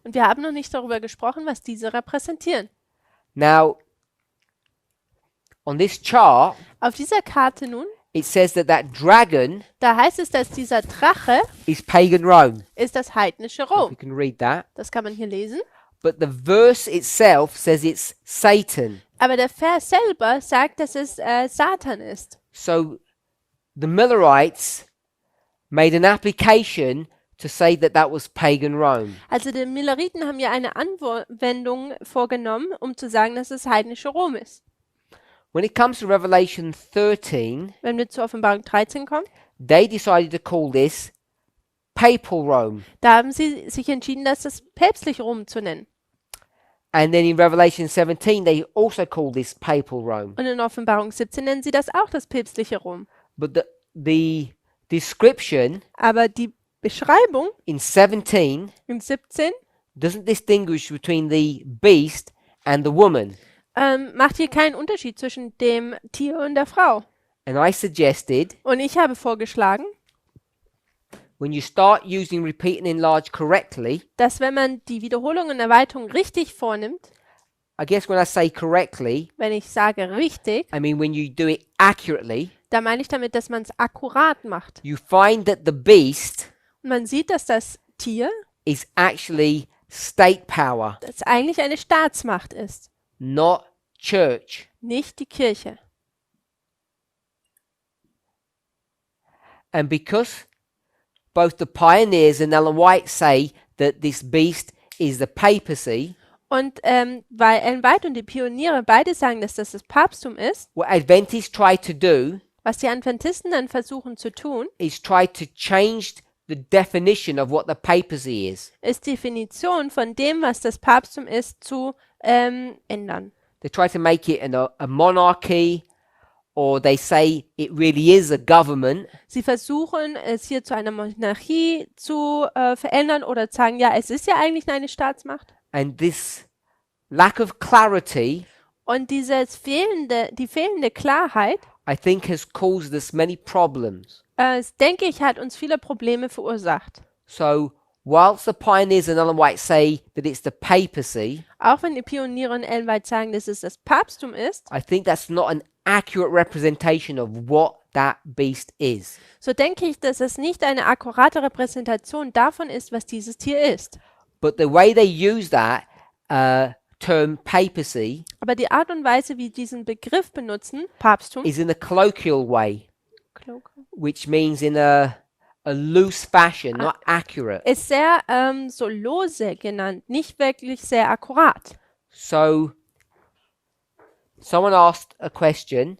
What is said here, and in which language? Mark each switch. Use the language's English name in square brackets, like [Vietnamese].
[German] Und wir haben noch nicht darüber gesprochen, was diese repräsentieren. [English] Now, on this chart, [German] Auf dieser Karte nun, [English] it says that dragon [German] da heißt es, dass dieser Drache [English] is pagan Rome. [German] ist das heidnische [English] If you [German] Rom. [English] can read that. [German] Das kann man hier lesen. [English] But the verse itself says it's Satan. [German] Aber der Vers selber sagt, dass es Satan ist. [English] So the Millerites made an application to say that was pagan Rome. [German] Also die Milleriten haben ja eine Anwendung vorgenommen, um zu sagen, dass es heidnische Rom ist. [English] When it comes to Revelation 13, [German] Wenn wir zur Offenbarung 13 kommen, [English] they decided to call this papal Rome. [German] da haben sie sich entschieden, das päpstliche Rom zu nennen. [English] And then in Revelation 17, they also call this papal Rome. [German] Und in Offenbarung 17 nennen sie das auch das päpstliche Rom. [English] But the description [German] Aber die Beschreibung [English] in 17 [German] im 17 [English] doesn't distinguish between the beast and the woman. [German] macht hier keinen Unterschied zwischen dem Tier und der Frau. [English] And I suggested [German] Und ich habe vorgeschlagen, [English] when you start using repeat and enlarge correctly, [German] dass wenn man die Wiederholung und Erweiterung richtig vornimmt, [English] I guess when I say correctly, [German] wenn ich sage richtig, [English] I mean when you do it accurately, [German] da meine ich damit, dass man es akkurat macht. [English] you find that the beast [German] Und man sieht, dass das Tier, [English] is actually state power, [German] das eigentlich eine Staatsmacht ist, [English] not church. [German] nicht die Kirche. [English] And because both the pioneers and Ellen White say that this beast is the papacy, [German] Und weil Ellen White und die Pioniere beide sagen, dass das Papsttum ist, [English] what Adventists try to do [German] was die Adventisten dann versuchen zu tun, [English] is try to change the definition of what the papacy is. [German] ist Definition von dem, was das Papsttum ist, zu ändern. [English] They try to make it a monarchy, or they say it really is a government. [German] Sie versuchen, es hier zu einer Monarchie zu verändern oder sagen, ja, es ist ja eigentlich eine Staatsmacht. [English] And this lack of clarity, [German] Und die fehlende Klarheit, [English] I think, has caused us many problems. [German] denke ich, hat uns viele Probleme verursacht. [English] So, whilst the pioneers and Ellen White say that it's the papacy, [German] Auch wenn die Pioniere und Ellen White sagen, dass es das Papsttum ist, [English] I think that's not an accurate representation of what that beast is. [German] so denke ich, dass es nicht eine akkurate Repräsentation davon ist, was dieses Tier ist. [English] But the way they use that term papacy [German] Aber die Art und Weise, wie diesen Begriff benutzen, Papsttum, [English] is in a colloquial way, which means in a loose fashion, not accurate. [German] ist sehr so lose genannt, nicht wirklich sehr akkurat. [English] So, someone asked a question.